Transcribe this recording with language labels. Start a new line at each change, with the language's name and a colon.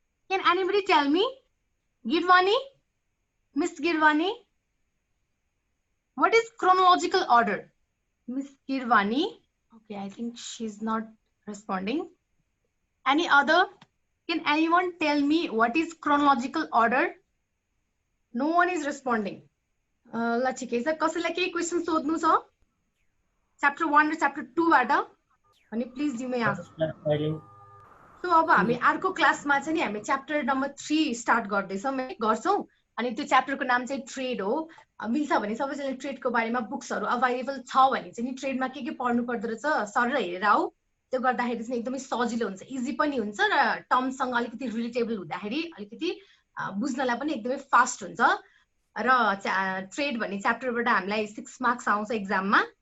English: can anybody tell me Girvani Miss Girvani what is chronological order Miss Girvani okay I think she's not responding Any other? Can anyone tell me what is chronological order? No one is responding.
Nepali: ल ठिकै छ कसैलाई केही question सोध्नु छ chapter 1 र chapter 2 बाट अनि
English: please you may ask
Nepali: so अब हामी अर्को क्लासमा चाहिँ नि हामी च्याप्टर नम्बर 3 स्टार्ट गर्छौं अनि त्यो च्याप्टरको नाम चाहिँ ट्रेड हो मिल्छ भने सबैजनाले ट्रेडको बारेमा बुक्सहरु अवेलेबल छ भने चाहिँ नि ट्रेडमा के पढ्नु पर्दो रहेछ सर हेरेर आऊ त्यो गर्दाखेरि चाहिँ एकदमै सजिलो हुन्छ इजी पनि हुन्छ र टर्मसँग अलिकति रिलेटेबल हुँदाखेरि अलिकति बुझ्नलाई पनि एकदमै फास्ट हुन्छ र ट्रेड भन्ने च्याप्टरबाट हामीलाई 6 मार्क्स आउँछ एक्जाममा